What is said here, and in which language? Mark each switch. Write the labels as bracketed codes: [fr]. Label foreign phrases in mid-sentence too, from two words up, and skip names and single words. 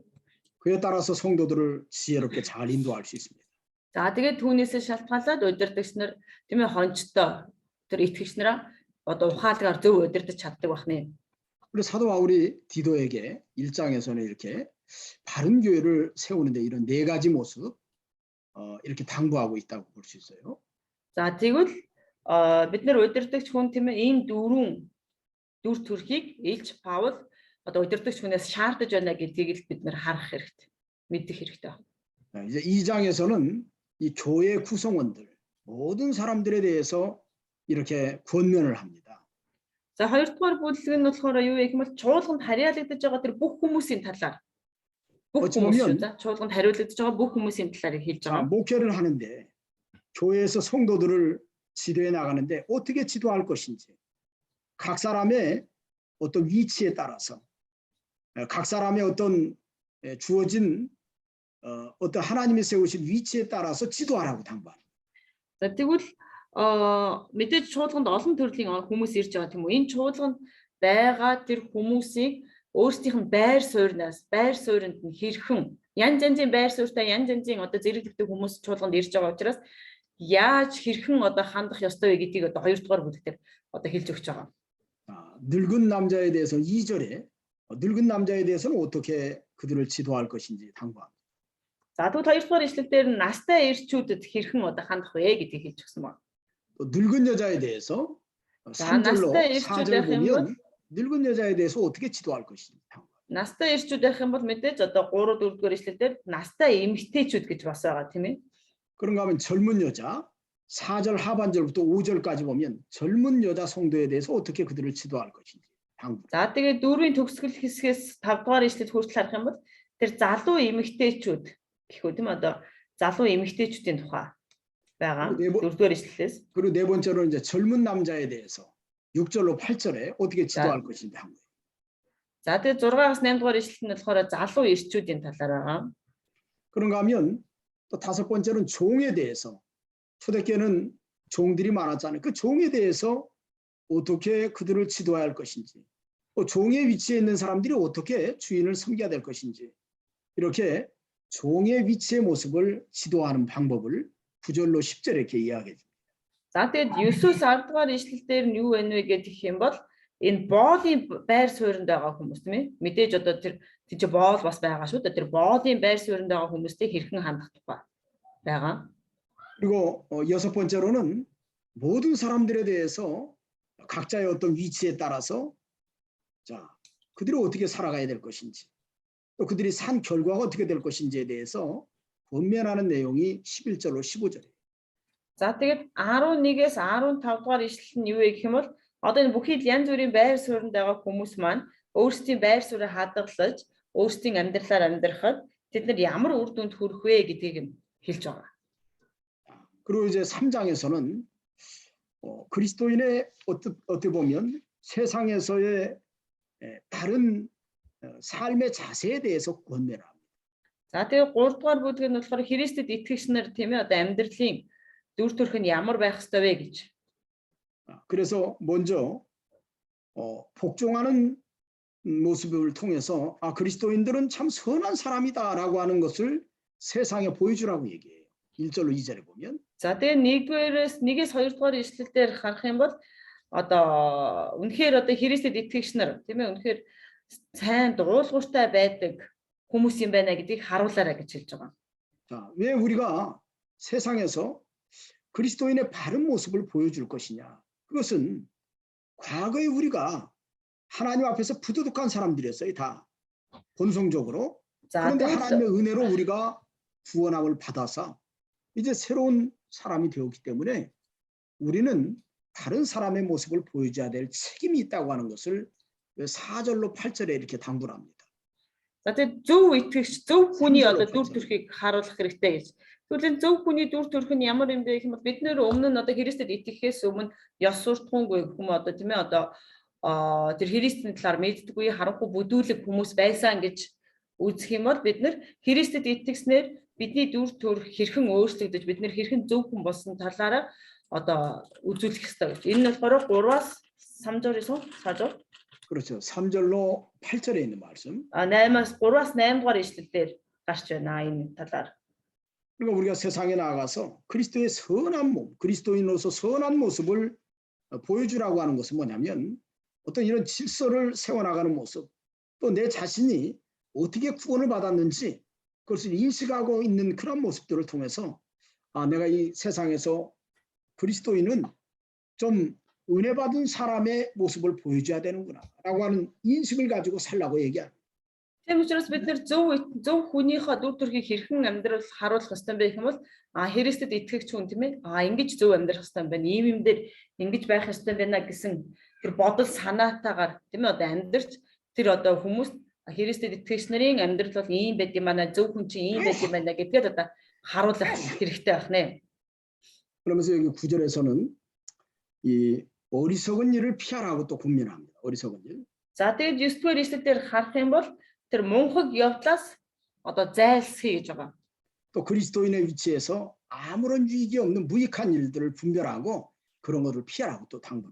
[ko] 그에 따라서 성도들을 지혜롭게 잘 인도할 수 있습니다. [mn] За тэгээд түүнээсээ шалтгаалаад удирдагч нар тийм ээ хончтой тэр итгэгч нараа одоо ухаалгаар зөв удирдах чаддаг байна. [ko] 그래서 사도 바울이 디도에게 1장에서는 이렇게 바른 교회를 세우는데 이런 네 가지 모습 이렇게 당부하고 있다고 볼 수 있어요. [mn] За тэгвэл бид нар удирдагч хүн тийм ээ энэ дүр төрхийг Илч Паул одоо удирдагч хүнээс шаардаж байна гэдгийг бид нар харах хэрэгтэй. мэдэх хэрэгтэй байна. [ko] 이제 2장에서는 이 교회 구성원들 모든 사람들에 대해서 이렇게 권면을 합니다. [mn] За хоёрдугаар бүлэг нь болохоор юу гэх юм бол чуулганд хариалагдаж байгаа тэр бүх хүмүүсийн талаар бүх [ko] 어찌 [mn] хүмүүс шүү. [ko] 보면 [mn] За чуулганд хариулагдаж байгаа бүх хүмүүсийн талаар хэлж байгаа. [ko] 목회를 하는데 교회에서 성도들을 지도해 나가는데 어떻게 지도할 것인지 각 사람의 어떤 위치에 따라서 각 사람의 어떤 주어진 어떤 하나님이 세우신 위치에 따라서 지도하라고 당부합니다. [mn] За тэгвэл мэдээж чуулганд олон төрлийн хүмүүс ирж байгаа тийм үү? Энэ чуулганд байгаа тэр хүмүүсийг өөрсдийнх нь байр сууринд нь хэрхэн янз янзын байр суурьтай янз янзын одоо зэрэглэгдэх хүмүүс чуулганд ирж байгаа учраас яаж хэрхэн одоо хандах ёстой вэ гэдгийг одоо хоёрдугаар бүлэгтэр одоо хэлж өгч байгаа. [ko] 늙은 남자에 대해서는 2절에 늙은 남자에 대해서는 어떻게 그들을 지도할 것인지 당부합니다. [mn] За тэгвэл хоёрдугаар ишлэлдэр настай эрчүүдэд хэрхэн одоо хандах вэ гэдгийг хэлж өгсөн байна. [ko] 또 늙은 여자에 대해서 3절로 4절 보면 늙은 여자에 대해서 어떻게 지도할 것인지 당부합니다. [mn] Настай эрчүүд байх юм бол мэдээж одоо 3 4-р ишлэлдэр настай эмэгтэйчүүд гэж бас байгаа тийм ээ. [ko] 그런가 하면 젊은 여자 4절 하반절부터 5절까지 보면 젊은 여자 성도에 대해서 어떻게 그들을 지도할 것인지 당부. [mn] За тэгээд 4-ийн төгсгөл хэсгээс 5-р ишлэлд хүртэл харах юм бол тэр залуу эмэгтэйчүүд гэх үү тийм одоо залуу эмэгтэйчүүдийн тухай байгаа 4-р ишлэлээс. [ko] 그리고 네 번째로 이제 젊은 남자에 대해서 6절로 8절에 어떻게 지도할 것인지 당부. [mn] За тэгээд 6-аас 8-р ишлэл нь болохоор залуу эрчүүдийн талаар байгаа. [ko] 그런가 하면 또 5번째는 종에 대해서 초대교회는 종들이 많았잖아요. 그 종에 대해서 어떻게 그들을 지도해야 할 것인지, 또 종의 위치에 있는 사람들이 어떻게 주인을 섬겨야 될 것인지 이렇게 종의 위치의 모습을 지도하는 방법을 9절로 10절에 이렇게 이야기해 줍니다. [mn] За тэгээд 9-өөс 10-р ишлэлдэр нь юу вэ гэх юм бол энэ боолын байр суурьнд байгаа хүмүүс тийм ээ. Мэдээж одоо тэр боол бас байгаа шүү дээ. Тэр боолын байр суурьнд байгаа хүмүүстэй хэрхэн хандах тухай байгаа. [ko] 그리고 6번째로는 모든 사람들에 대해서 각자의 어떤 위치에 따라서 자 그들이 어떻게 살아가야 될 것인지 또 그들이 산 결과가 어떻게 될 것인지에 대해서 권면하는 내용이 11절로 15절이에요. [mn] За тэгээд 11-ээс 15-р ишлэл нь юу вэ гэх юм бол одоо энэ бүхий янз бүрийн байр суурьнд байгаа хүмүүс маань өөрсдийн байр суурийг хадгалж өөрсдийн амьдралаар амьдрахад тэд нар ямар үр дүнд хүрэх вэ гэдгийг хэлж байгаа. [ko] 그리고 이제 3장에서는 그리스도인의 어떻게 보면 세상에서의 다른 삶의 자세에 대해서 권면을 합니다. [mn] За тэгээд 3-р бүлэг нь болохоор Христэд итгэгч нар тийм ээ одоо амьдралын дүр төрх нь ямар байх ёстой вэ гэж. [ko] 그래서 먼저 복종하는 모습을 통해서 그리스도인들은 참 선한 사람이다라고 하는 것을 세상에 보여주라고 얘기해요. 1절로 2절에 보면. [mn] За тэгээд 1-ээс 2-р ишлэлээр харах юм бол одоо үнэхээр одоо Христэд итгэгч нар тийм ээ үнэхээр сайн дуулууртай байдаг хүмүүс юм байна гэдгийг харуулаарай гэж хэлж байгаа. [ko] 자, 왜 우리가 세상에서 그리스도인의 바른 모습을 보여줄 것이냐? 그것은 과거에 우리가 하나님 앞에서 부도덕한 사람들이었어요. 다 본성적으로. 그런데 하나님의 은혜로 우리가 구원함을 받아서 이제 새로운 사람이 되었기 때문에 우리는 다른 사람의 모습을 보여줘야 될 책임이 있다고 하는 것을 4절로 8절에 이렇게 당부를 합니다. [mn] За тэгээд зөв итгэгч зөв хүний одоо дүр төрхийг харуулах хэрэгтэй гэж. Тэгвэл зөв хүний дүр төрх нь ямар юм бэ гэх юм бол бид нэр өмнө нь одоо Христэд итгэхээс өмнө ёс суртахуунгүй хүмүүс одоо тийм ээ одоо тэр Христийн талаар мэддэггүй харанхуй бүдүүлэг хүмүүс байсан гэж үзэх юм бол бид нэр Христэд итгэснээр бидний дүр төрх хэрхэн өөрчлөгдөж бид нэр хэрхэн зөв хүн болсон талаараа одоо үзүүлэх хэрэгтэй гэж. Энэ нь болохоор 3-аас [ko] 3절에서 4절. 그렇죠. 3절로 8절에 있는 말씀. [mn] 3-аас 8-р ишлэлээр гарч байна энэ талаар. [ko] 그러니까 우리가 세상에 나가서 그리스도의 선한 몸, 그리스도인으로서 선한 모습을 보여주라고 하는 것은 뭐냐면 어떤 이런 질서를 세워나가는 모습, 또 내 자신이 어떻게 구원을 받았는지 그것을 인식하고 있는 그런 모습들을 통해서 내가 이 세상에서 그리스도인은 좀 은혜 받은 사람의 모습을 보여줘야 되는구나라고 하는 인식을 가지고 살라고 얘기합니다. [mn] Тийм учраас бид нэр зөв хүнийхээ дүр төрхийг хэрхэн амьдрал харуулах ёстой юм бэ гэх юм бол Христэд итгэгч хүн тийм ээ ингэж зөв амьдрах ёстой юм байна. Ийм юм дээр ингэж байх ёстой байна гэсэн тэр бодол санаатаагаар тийм ээ одоо амьдрч тэр одоо хүмүүс Христэд итгэгч нарын амьдрал бол ийм байд юм байна. Зөв хүн чинь ийм байд юм байна гэдгээд одоо харуулах хэрэгтэй байх нэ. [ko] 그러면서 여기 9절에서는 이 어리석은 일을 피하라고 또 국민합니다. 어리석은 일. [mn] За тэгээд 9-р эшлэлээр харах юм бол тэр мунхаг явдлаас одоо зайлсхий гэж байгаа. [ko] 또 그리스도인의 위치에서 아무런 유익이 없는 무익한 일들을 분별하고 그런 것을 피하라고 또 당부를.